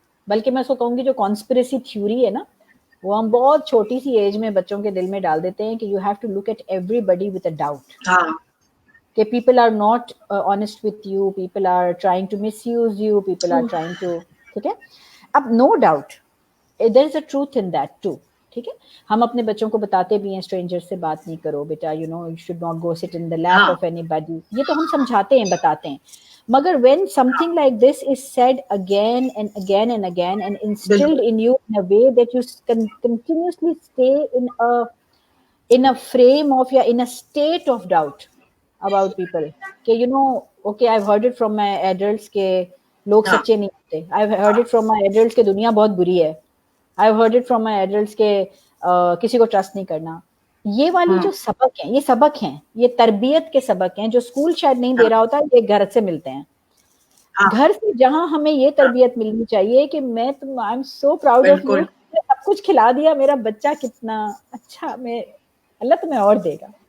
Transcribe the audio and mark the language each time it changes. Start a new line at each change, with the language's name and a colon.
Urdu: بلکہ میں اس کو کہوں گی جو کانسپریسی تھیوری ہے نا، وہ ہم بہت چھوٹی سی ایج میں بچوں کے دل میں ڈال دیتے ہیں کہ
English: you have to look at everybody with a doubt,
Urdu: کہ
English: people are not honest with you, people are trying to
Urdu: miss use you, people are trying to, ٹھیک ہے.
English: اب no doubt there is a truth in that too,
Urdu: ٹھیک ہے. ہم اپنے بچوں کو بتاتے بھی ہیں اسٹرینجر سے بات نہیں کرو بیٹا،
English: You should not go sit in the lap of anybody.
Urdu: یہ تو ہم سمجھاتے ہیں، بتاتے ہیں.
English: مگر when something like this is said again and again and again and instilled in you in a way that you continuously stay in a frame of, یا in a state of doubt about people, کہ okay, I've heard it from my adults
Urdu: کہ لوگ سچے نہیں ہوتے.
English: I've heard it from my adults
Urdu: کہ دنیا بہت بری ہے.
English: I've heard it from my adults
Urdu: کہ کسی کو ٹرسٹ نہیں کرنا. یہ والی جو سبق ہیں، یہ سبق ہیں، یہ تربیت کے سبق ہیں جو اسکول شاید نہیں دے رہا ہوتا، یہ گھر سے ملتے ہیں. گھر سے جہاں ہمیں یہ تربیت ملنی چاہیے کہ میں تم
English: I am so proud of you,
Urdu: سب کچھ کھلا دیا، میرا بچہ کتنا اچھا، میں اللہ تمہیں اور دے گا.